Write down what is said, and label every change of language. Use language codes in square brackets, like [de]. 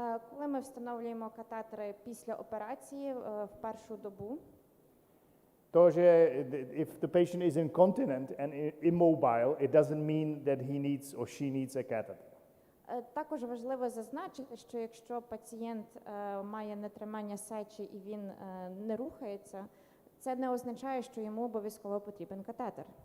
[uk] Коли ми встановлюємо катетери після операції в першу добу, [cs] То, že [en] if the patient is incontinent and immobile, it doesn't mean that he needs or she needs a catheter. [uk] також важливо зазначити, що якщо пацієнт має нетримання сечі і він не рухається, це не означає, що йому обов'язково потрібен катетер.